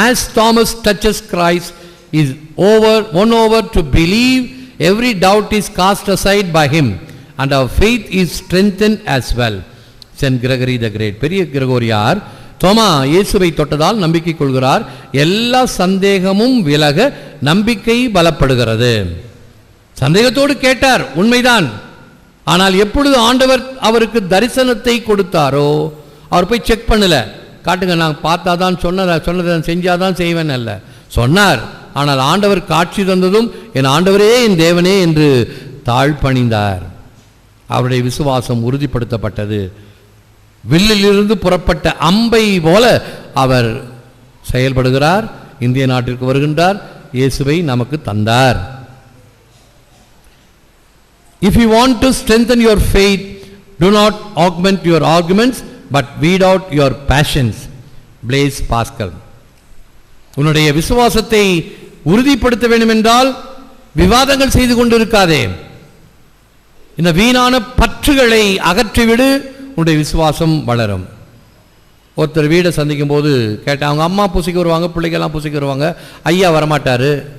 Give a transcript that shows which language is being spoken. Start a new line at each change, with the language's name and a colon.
English: As Thomas touches Christ is won over to believe, every doubt is cast aside by him and our faith is strengthened as well.
Tamil: Saint Gregory the Great, பெரிய கிரகோரியார், தோமா இயேசுவை தொட்டதால் நம்பிக்கை கொள்கிறார், எல்லா சந்தேகமும் விலக நம்பிக்கை பலப்படுகிறது. சந்தேகத்தோடு கேட்டார், உண்மைதான். ஆனால் எப்பொழுது ஆண்டவர் அவருக்கு தரிசனத்தை கொடுத்தாரோ, அவர் போய் செக் பண்ணல, காட்டுங்க நான் பார்த்தாதான் சொன்னதை செஞ்சாதான் செய்வேன் அல்ல, சொன்னார். ஆனால் ஆண்டவர் காட்சி தந்ததும் என் ஆண்டவரே, என் தேவனே என்று தாழ்பணிந்தார். அவருடைய விசுவாசம் உறுதிப்படுத்தப்பட்டது. வில்லிலிருந்து புறப்பட்ட அம்பை போல அவர் செயல்படுகிறார். இந்திய நாட்டிற்கு வருகின்றார், இயேசுவை நமக்கு தந்தார்.
English: If you want to strengthen your faith, do not augment your arguments, but weed out your passions. Blaise Pascal.
Tamil: உன்னுடைய விசுவாசத்தை உறுதிப்படுத்த வேண்டும் என்றால் விவாதங்கள் செய்து கொண்டிருக்காதே, இந்த வீணான பற்றுகளை அகற்றிவிடு, உன்னுடைய விசுவாசம் வளரும். ஒருத்தர் வீடை சந்திக்கும் போது கேட்டேன், அவங்க அம்மா பூசிக்கு வருவாங்க, பிள்ளைக்கெல்லாம் பூசிக்கு வருவாங்க, ஐயா வரமாட்டார்.